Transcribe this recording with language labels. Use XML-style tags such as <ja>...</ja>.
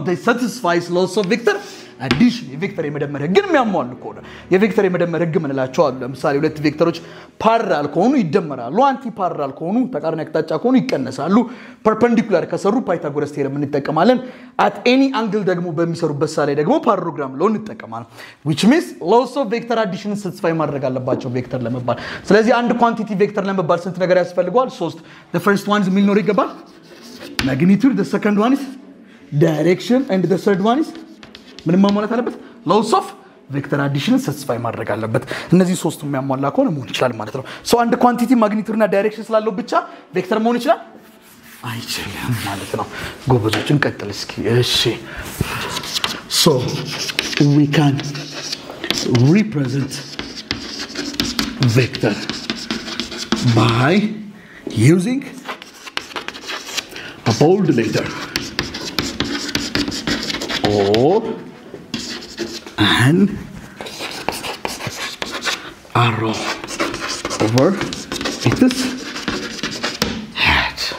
<en>they satisfies laws of vector addition።</en> <am>የቬክተር የመደመር ህግን የሚያሟሉ ከሆነ የቬክተር የመደመር ህግ ምንላቸው አሉ። ለምሳሌ ሁለት ቬክተሮች ፓራላል ከሆኑ ይደመራሉ፣ አንቲ ፓራላል ከሆኑ ተቃራኒ አቅጣጫ ከሆኑ ይቀነሳሉ። ፐርፔንዲኩላር ከሰሩ ፓይታጎረስ ቴረም እንጠቀማለን።</am> <en>at any angle</en> <am>ደግሞ በሚሰሩበት ሳለ ደግሞ ፓራሎግራም ለው እንጠቀማለን።</am> <en>which means laws of vector addition satisfy</en> <am>ማድረግ አለባቸው ቬክተር ለመባል። ስለዚህ አንድ ኳንቲቲ ቬክተር ለመባል ስንት ነገር ያስፈልገዋል?</am> <en>3 the first one is</en> <am>ምን ሊኖር ይገባል?</am> <en>magnitude, the second one is direction, and the third one is</en> <am>ምን ማሟላት አለበት?</am> <en>laws of vector addition satisfy</en> <am>ማድረግ አለበት። እነዚህ ሶስቱ የሚያሟላ ከሆነ መሆን ይችላል ማለት ነው። ሶ አንድ ኳንቲቲ ማግኒቲዩድ እና ዳይሬክሽን ስላለው ብቻ ቬክተር መሆን ይችላል? አይችልም ማለት ነው። ጎበዞችን ቀጥል እስኪ። እሺ</am> <en>so we can represent vector by using a bold letter or an arrow over its head.</en>